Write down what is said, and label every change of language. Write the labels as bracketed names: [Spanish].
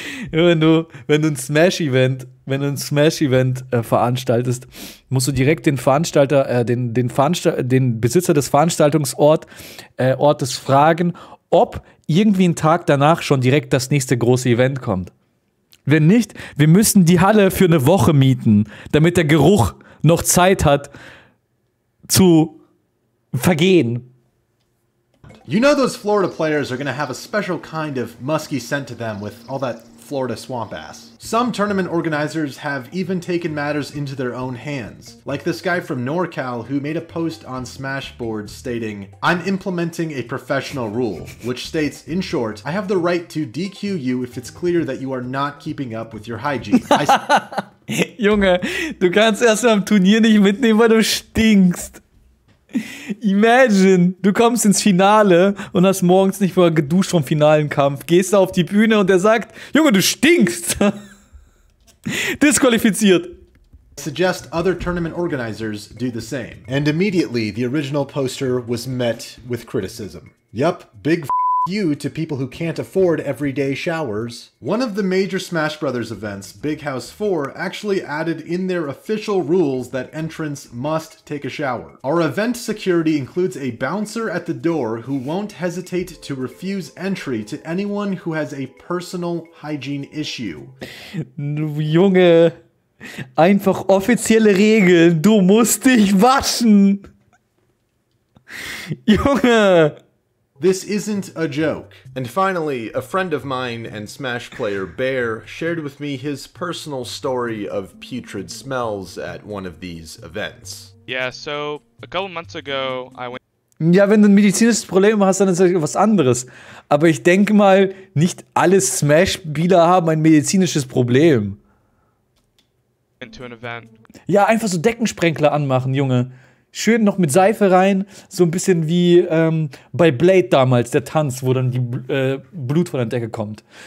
[German] Wenn du ein Smash-Event veranstaltest, musst du direkt den Veranstalter, den Besitzer des Ortes fragen, ob irgendwie einen Tag danach schon direkt das nächste große Event kommt. Wenn nicht, wir müssen die Halle für eine Woche mieten, damit der Geruch noch Zeit hat zu vergehen. [English] You know those Florida players are gonna have a special kind of musky scent to them with all that Florida swamp ass. Some tournament organizers have even taken matters into their own hands, like this guy from NorCal who made a post on Smashbros stating, I'm implementing a professional rule, which states, in short, I have the right to DQ you if it's clear that you are not keeping up with your hygiene. [German] Junge, du kannst erst am Turnier nicht mitnehmen, weil du stinkst. Imagine, du kommst ins Finale und hast morgens nicht mal geduscht vom finalen Kampf, gehst da auf die Bühne und der sagt, Junge, du stinkst. Disqualifiziert. [English] Suggest other tournament organizers do the same. And immediately, the original poster was met with criticism. Yup, big you to people who can't afford everyday showers. One of the major Smash Brothers events, Big House 4, actually added in their official rules that entrants must take a shower. Our event security includes a bouncer at the door who won't hesitate to refuse entry to anyone who has a personal hygiene issue. [German] Junge, einfach offizielle Regeln, du musst dich waschen. Junge. [English] This isn't a joke. And finally, a friend of mine and Smash player Bear shared with me his personal story of putrid smells at one of these events. Yeah, so a couple months ago, I went. [German] Ja, wenn du ein medizinisches Problem hast, dann ist das was anderes. Aber ich denke mal, nicht alle Smash-Spieler haben ein medizinisches Problem. [English] To an event. [German] Ja, einfach so Deckensprenkler anmachen, Junge. Schön noch mit Seife rein, so ein bisschen wie bei Blade damals, der Tanz, wo dann die Blut von der Decke kommt.